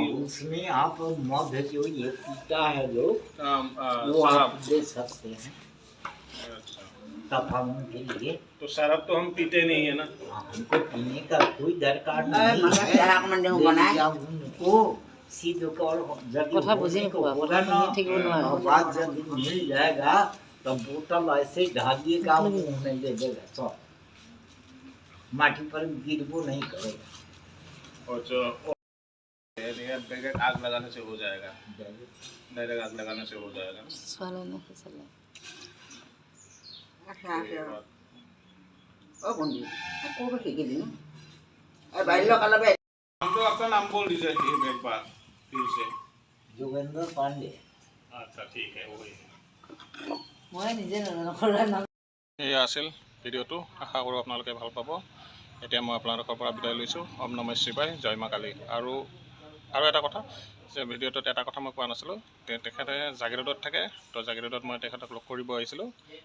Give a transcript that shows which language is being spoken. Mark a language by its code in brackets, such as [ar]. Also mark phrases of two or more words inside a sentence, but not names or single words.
[hi] उसमें आप मध जो ये पीता है लोग वो आप शराब। दे सकते हैं अच्छा तपावन के लिए। तो शराब तो हम पीते नहीं है ना। हमको पीने का कोई दरकार नहीं है। उनको सिद्ध कर [as] কথা বুজি নোপোৱা, কথা শুনি থাকিব নোৱাৰো। [hi] बात जब मिल जाएगा तो बोतल ऐसे ढालिएगा, मुंह में ले देगा, सब माटी पर गिरबो नहीं करेगा। और जो डायरेक्ट आग लगाने से हो जाएगा। डायरेक्ट आग लगाने से हो जाएगा। [as] ছোৱালী নে ছোৱালী [hi] हम तो आपका नाम बोल दीजिए एक बार फिर से। जोगेंद्र पांडे। अच्छा ठीक है वही। [as] মই নিজে নাজানো কৰা নাম। এয়া আছিল ভিডিঅ'টো, আশা কৰোঁ আপোনালোকে ভাল পাব। এতিয়া মই আপোনালোকৰ পৰা বিদায় লৈছোঁ। ওম নমঃ শিৱায়, জয় মা কালী। আৰু এটা কথা যে ভিডিঅ'টোত এটা কথা মই কোৱা নাছিলোঁ, তেখেতে জাগিৰোডত থাকে। তো জাগিৰোডত মই তেখেতক লগ কৰিব আহিছিলোঁ।